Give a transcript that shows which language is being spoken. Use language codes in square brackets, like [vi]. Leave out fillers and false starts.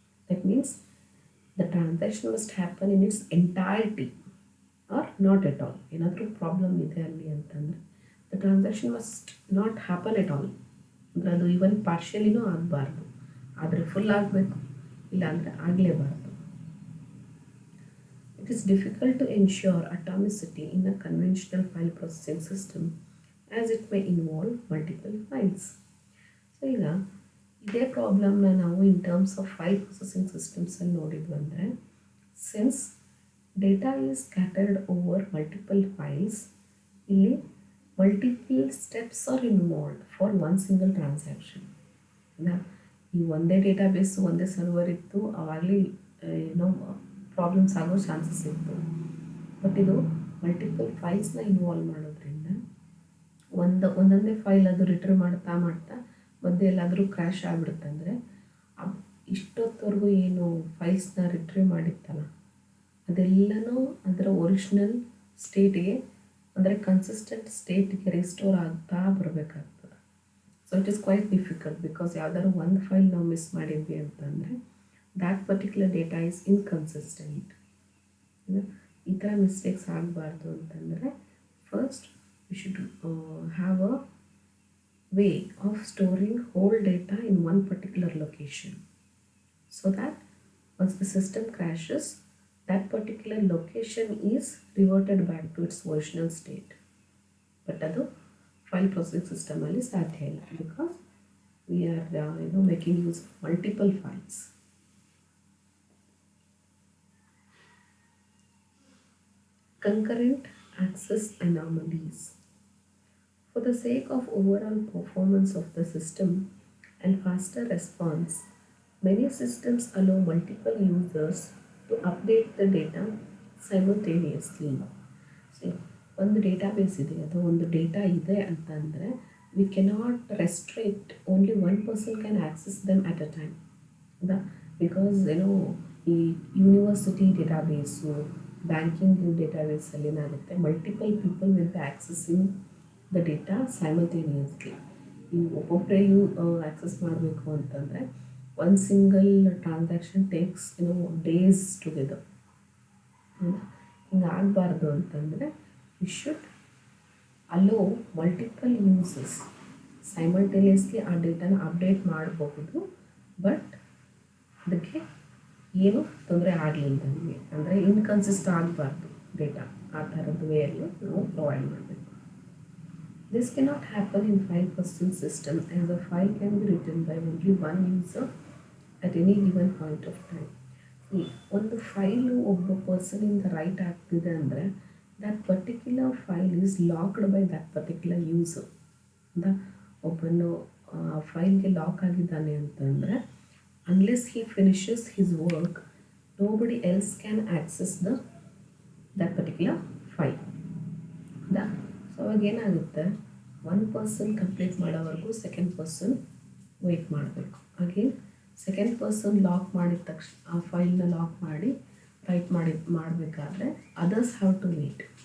[en] That means the transaction must happen in its entirety or not at all. [kn] ಏನಾದರೂ problem ಇದೆ ಅಲ್ಲಿ ಅಂತಂದರೆ [en] The transaction must not happen at all. [kn] ಅಂದರೆ ಅದು even ಪಾರ್ಷಿಯಲಿನೂ ಆಗಬಾರ್ದು, ಆದರೆ ಫುಲ್ ಆಗಬೇಕು, ಇಲ್ಲಾಂದರೆ ಆಗಲೇಬಾರ್ದು. [en] It is difficult to ensure atomicity in a conventional file processing system as it may involve multiple files. So [kn] ಈಗ ಇದೇ ಪ್ರಾಬ್ಲಮ್ನ ನಾವು [en] in terms of file processing ಸಿಸ್ಟಮ್ಸಲ್ಲಿ [kn] ನೋಡಿದ್ವಿ ಅಂದರೆ [en] Since data is scattered over multiple files, ಇಲ್ಲಿ multiple steps are involved for one single transaction. [kn] ಈ ಒಂದೇ ಡೇಟಾಬೇಸು ಒಂದೇ server ಇತ್ತು ಅವಾಗಲೇ ಏನೋ ಪ್ರಾಬ್ಲಮ್ಸ್ ಆಗೋ ಚಾನ್ಸಸ್ ಇತ್ತು. ಬಟ್ ಇದು ಮಲ್ಟಿಪಲ್ ಫೈಲ್ಸ್ನ ಇನ್ವಾಲ್ವ್ ಮಾಡೋದ್ರಿಂದ ಒಂದೊಂದೇ ಫೈಲ್ ಅದು ರಿಟ್ರೀವ್ ಮಾಡ್ತಾ ಮಧ್ಯೆ ಎಲ್ಲಾದರೂ ಕ್ರ್ಯಾಶ್ ಆಗಿಬಿಡುತ್ತೆ ಅಂದರೆ ಇಷ್ಟೊತ್ತವರೆಗೂ ಏನು ಫೈಲ್ಸ್ನ ರಿಟ್ರೀವ್ ಮಾಡಿತ್ತಲ್ಲ ಅದೆಲ್ಲನೂ ಅದರ ಒರಿಜಿನಲ್ ಸ್ಟೇಟ್ಗೆ ಅಂದರೆ ಕನ್ಸಿಸ್ಟೆಂಟ್ ಸ್ಟೇಟ್ಗೆ ರಿಸ್ಟೋರ್ ಆಗ್ತಾ ಬರಬೇಕಾಗ್ತದೆ. [en] so it is quite difficult because [kn] ಯಾವ್ದಾದ್ರು ಒಂದು ಫೈಲ್ ನಾವು ಮಿಸ್ ಮಾಡಿದ್ವಿ ಅಂತಂದರೆ [en] that particular data is inconsistent. [kn] ಈ ಥರ ಮಿಸ್ಟೇಕ್ಸ್ ಆಗಬಾರ್ದು ಅಂತಂದರೆ [en] First we should have a way of storing whole data in one particular location so that once the system crashes that particular location is reverted back to its original state. But [kn] ಅದು file processing ಸಿಸ್ಟಮಲ್ಲಿ ಸಾಧ್ಯ ಇಲ್ಲ [en] Because we are making use of multiple files. Concurrent access anomalies. For the sake of overall performance of the system and faster response, many systems allow multiple users to update the data simultaneously. See, [kn] ಒಂದು database ಇದೆ ಅಥವಾ ಒಂದು data ಇದೆ ಅಂತಂದರೆ [en] We cannot restrict only one person can access them at a time. [kn] ಹೌದಾ? [en] because [kn] ಈ university ಡೇಟಾಬೇಸು, banking ಡೇಟಾಬೇಸಲ್ಲಿ ಏನಾಗುತ್ತೆ, [en] Multiple people will be accessing the data simultaneously. [kn] ನೀವು ಒಬ್ಬೊಬ್ಬರೇ ಆಕ್ಸೆಸ್ ಮಾಡಬೇಕು ಅಂತಂದರೆ ಒಂದು [en] Single transaction takes days together. [kn] ಹಿಂಗೆ ಆಗಬಾರ್ದು ಅಂತಂದರೆ [en] we should allow multiple uses simultaneously [kn] ಆ ಡೇಟಾನ ಅಪ್ಡೇಟ್ ಮಾಡಬಹುದು. ಬಟ್ ಅದಕ್ಕೆ ಏನು ತೊಂದರೆ ಆಗಲಿಲ್ಲ ನಮಗೆ, ಅಂದರೆ ಇನ್ಕನ್ಸಿಸ್ಟ್ ಆಗಬಾರ್ದು ಡೇಟಾ. ಆ ಥರದ್ದು ವೇಯಲ್ಲಿ ನಾವು ಪ್ರೊವೈಡ್ ಮಾಡಬೇಕು. [en] This cannot happen in file processing system as a file can be written by only one user at any given point of time. [kn] ಒಂದು ಫೈಲು ಒಬ್ಬ ಪರ್ಸನಿಂದ ರೈಟ್ ಆಗ್ತಿದೆ ಅಂದರೆ [en] that particular file is locked by that particular user. [kn] ಒಬ್ಬನು ಫೈಲ್ಗೆ lock ಆಗಿದ್ದಾನೆ ಅಂತಂದರೆ [en] unless he finishes his work, nobody else can access that particular file. [kn] So ಅವಾಗ ಏನಾಗುತ್ತೆ, one person complete ಮಾಡೋವರೆಗೂ second person weight ಮಾಡಬೇಕು. ಹಾಗೆ ಸೆಕೆಂಡ್ ಪರ್ಸನ್ ಲಾಕ್ ಮಾಡಿದ ತಕ್ಷಣ ಆ ಫೈಲ್ನ ಲಾಕ್ ಮಾಡಿ ರೈಟ್ ಮಾಡಬೇಕಾದ್ರೆ [en] Others have to wait.